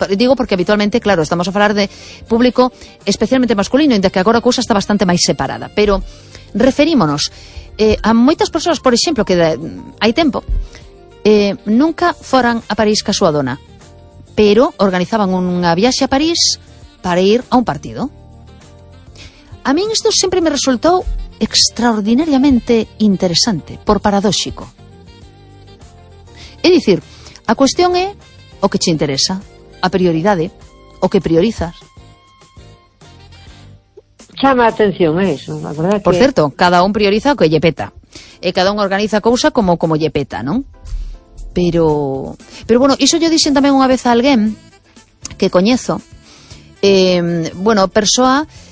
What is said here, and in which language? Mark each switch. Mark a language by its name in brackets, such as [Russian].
[Galician] Digo porque habitualmente, claro, estamos a falar de público especialmente masculino, inda que agora a cousa está bastante máis separada. Pero referímonos a moitas persoas, por exemplo, que hai tempo, nunca foran a París ca súa dona, pero organizaban unha viaxe a París para ir a un partido. [Spanish] A mí esto siempre me resultó extraordinariamente interesante, por paradóxico. [Galician] É dicir, a cuestión é o que te interesa, a prioridade, o que priorizas. Chama a atención eso, a verdade. Por certo, cada un prioriza o que lle peta. E cada un organiza a cousa como lle peta, non? Pero bueno, iso yo dixen tamén unha vez a alguén que coñezo. Bueno, persoa...